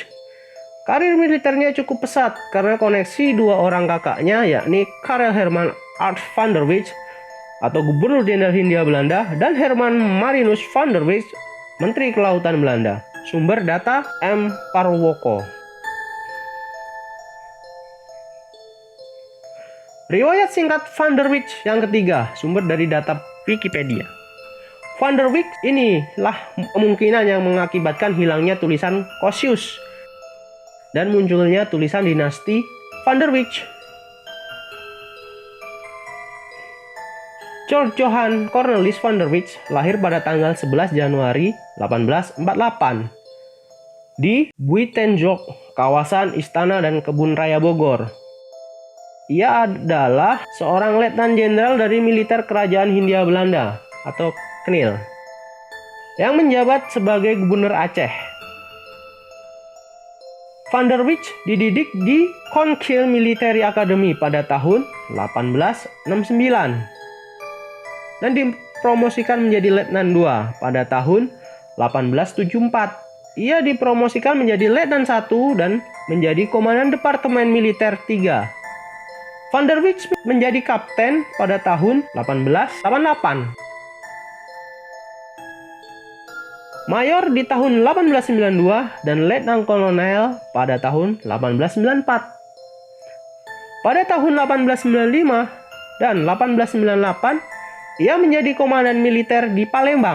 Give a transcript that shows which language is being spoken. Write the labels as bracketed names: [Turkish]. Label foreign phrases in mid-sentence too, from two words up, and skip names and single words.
[Indonesian] Karir militernya cukup pesat karena koneksi dua orang kakaknya, yakni Karel Herman Art van der Wijk atau Gubernur Jenderal Hindia Belanda, dan Herman Marinus van der Wijk, Menteri Kelautan Belanda. Sumber data M. Parwoko. Riwayat singkat van der Wijk yang ketiga, sumber dari data Wikipedia. Van der Wijk inilah kemungkinan yang mengakibatkan hilangnya tulisan Kosius dan munculnya tulisan dinasti van der Wijk. George Johan Cornelis van der Wijk lahir pada tanggal 11 Januari 1848 di Buitenjok, kawasan Istana dan Kebun Raya Bogor. Ia adalah seorang letnan jenderal dari militer Kerajaan Hindia Belanda atau KNIL yang menjabat sebagai gubernur Aceh. Van der Wijk dididik di Koninklijke Military Academy pada tahun 1869 dan dipromosikan menjadi letnan 2 pada tahun 1874. Ia dipromosikan menjadi letnan 1 dan menjadi komandan Departemen Militer 3. Van der Wijk menjadi kapten pada tahun 1888. Mayor di tahun 1892 dan letnan kolonel pada tahun 1894. Pada tahun 1895 dan 1898, ia menjadi komandan militer di Palembang.